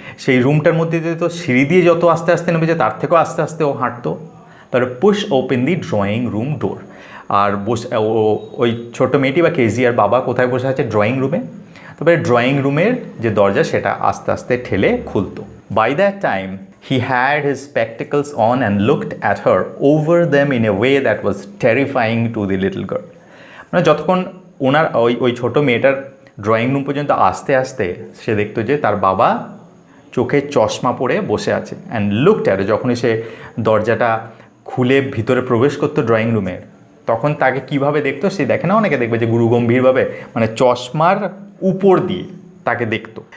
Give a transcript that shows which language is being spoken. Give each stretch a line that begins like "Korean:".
Bangla: সেই রুমটার মধ্যে দিয়ে তো সিঁড়ি দিয়ে যত আস্তে আস্তে নেমে যায় তার থেকেও আস্তে আস্তে ও হাঁটতো। তারপরে
English: push open the drawing room door,
Bangla: আর ওই ছোটো মেয়েটি বা কেজিয়ার বাবা কোথায় বসে আছে? ড্রয়িং রুমে। তারপরে ড্রয়িং রুমের যে দরজা সেটা আস্তে আস্তে ঠেলে খুলতো।
English: By that time he had his spectacles on and looked at her over them in a way that was terrifying to the little girl.
Bangla: মানে যতক্ষণ ওনার ওই ছোটো মেয়েটার ড্রয়িং রুম পর্যন্ত আসতে আসতে সে দেখতো যে তার বাবা চোখে চশমা পরে বসে আছে।
English: and looked at,
Bangla: যখনই সে দরজাটা খুলে ভিতরে প্রবেশ করতো ড্রয়িং রুমে, তখন তাকে কিভাবে দেখতো? সে দেখে না, অনেকে দেখবে যে গুরুগম্ভীরভাবে, মানে চশমার উপর দিয়ে তাকে দেখতো।